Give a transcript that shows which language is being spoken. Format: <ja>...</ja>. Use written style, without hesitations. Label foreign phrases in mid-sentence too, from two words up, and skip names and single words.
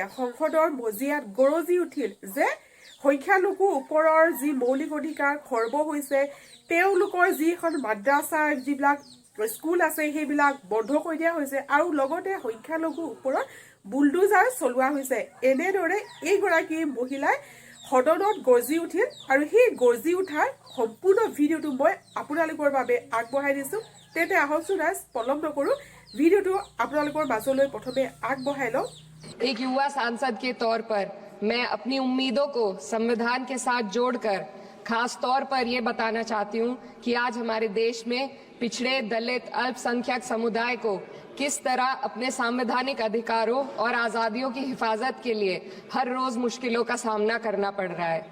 <as>সংসদৰ মজিয়াত গৰজি উঠিল যে সংখ্যালঘুৰ ওপৰৰ যি মৌলিক অধিকাৰ খৰ্ব হৈছে, তেওঁলোকৰ যিখন মাদ্ৰাছাৰ যিবিলাক স্কুল আছে সেইবিলাক বন্ধ কৰি দিয়া হৈছে আৰু লগতে সংখ্যালঘুৰ ওপৰত বুলডোজাৰ চলোৱা হৈছে। এনেদৰে এইগৰাকী মহিলাই সদনত গৰ্জি উঠিল আৰু সেই গৰ্জি উঠাৰ সম্পূৰ্ণ ভিডিঅ'টো মই আপোনালোকৰ বাবে আগবঢ়াই দিছোঁ। তেন্তে আহকচোন আজ পলম নকৰোঁ, ভিডিঅ'টো আপোনালোকৰ মাজলৈ প্ৰথমে আগবঢ়াই লওঁ।</as> <hi>एक युवा सांसद के तौर पर मैं अपनी उम्मीदों को संविधान के साथ जोड़कर खास तौर पर ये बताना चाहती हूँ कि आज हमारे देश में पिछड़े, दलित, अल्पसंख्यक समुदाय को किस तरह अपने संवैधानिक अधिकारों और आजादियों की हिफाजत के लिए हर रोज मुश्किलों का सामना करना पड़ रहा है।</hi>